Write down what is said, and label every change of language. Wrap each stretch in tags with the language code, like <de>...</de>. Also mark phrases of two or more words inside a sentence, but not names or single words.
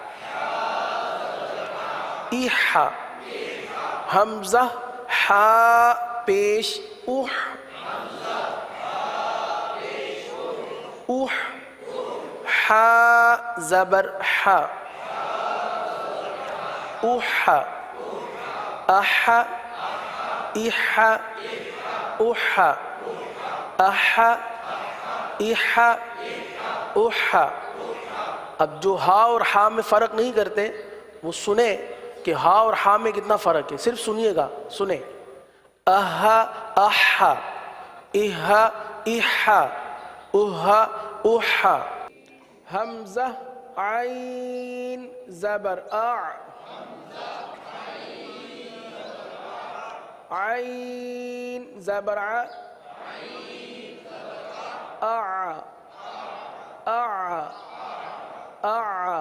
<ur>اح، حمزہ ہا پیش اح، اح، ہا زبر ہا، اح، اح، اح، اح، اح، اح، اح۔ اب جو ہا اور ہا میں فرق نہیں کرتے وہ سنیں کہ ہا اور ہا میں کتنا فرق ہے، صرف سنیے گا، سنیں، اہ اح، اہ اح، اہ اح، حمزہ عین زبر اع، عین زبر ع، اع، اع، اع۔</ur>